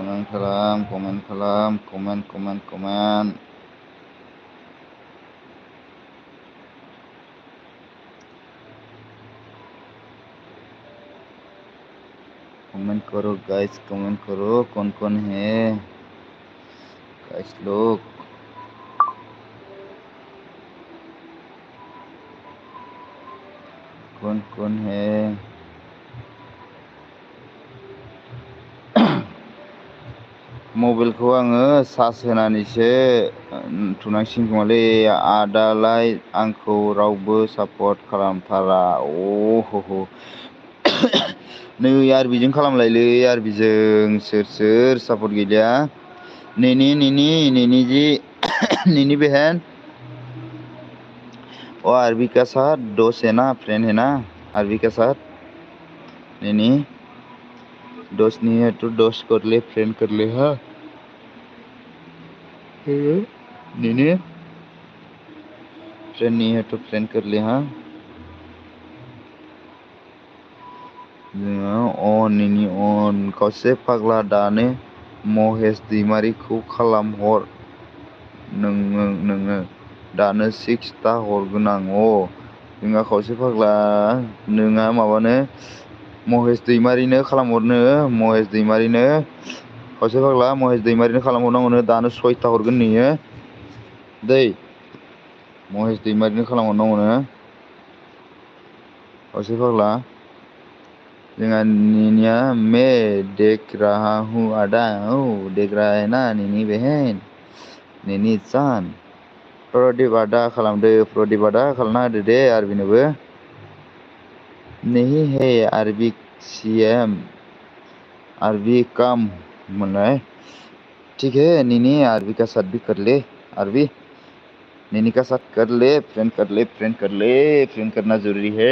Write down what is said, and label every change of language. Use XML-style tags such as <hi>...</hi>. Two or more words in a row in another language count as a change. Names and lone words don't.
<hi>कमेंट करो गाइस कमेंट करो कौन है गाइस लोग कौन है</hi> <brx>मबाइलखौ आङो चार्ज होनानैसो थुनांसिगोन खोमालै आदालाय आंखौ रावबो सापर्ट खालामथारा नै आरबिजों खालामलायलै आरबिजों सोर सापर्ट गैलिया नेनि जि</brx> <hi>नीनी बहन वो अरबी का साथ दोस्त है ना, फ्रेंड है ना अरबी का साथ। नीनी दोस्त नहीं है तो दोस्त कर ले, फ्रेंड कर ले। हाँ नीनी फ्रेंड नहीं है तो फ्रेंड कर ले।</hi> <brx>हाँ अन नीनी अन खावसे फाग्ला दानो महेश दैमारिखौ खालामहर। नोङो दानो 6 ता हरगोन आं। जोंहा खावसे फाग्ला नोङा माबानो महेश दैमारिनो खालामहरनो, महेश दैमारिनो खावसे फाग्ला महेश दैमारिनो खालामहरनांगौनो दानो 6 ता हरगोन नोङो दै। महेश दैमारिनो खालामहरनांगौनो खावसे फाग्ला।</brx> <hi>जोंहा नीनिया मैं देख रहा हूँ आदा। देख रहा है ना नीनी बहन, नीनी जान।</hi> <brx>प्रदीप आदा खालामदो, प्रदीप आदा खालामना होदो दे आरबिनोबो।</brx> <hi>नहीं है अरबी सीएम, अरबी कम मनाए। ठीक है नीनी अरबी का साथ भी कर ले। अरबी नीनी का साथ कर ले, फ्रेंड कर ले, फ्रेंड कर ले, फ्रेंड करना जरूरी है।</hi>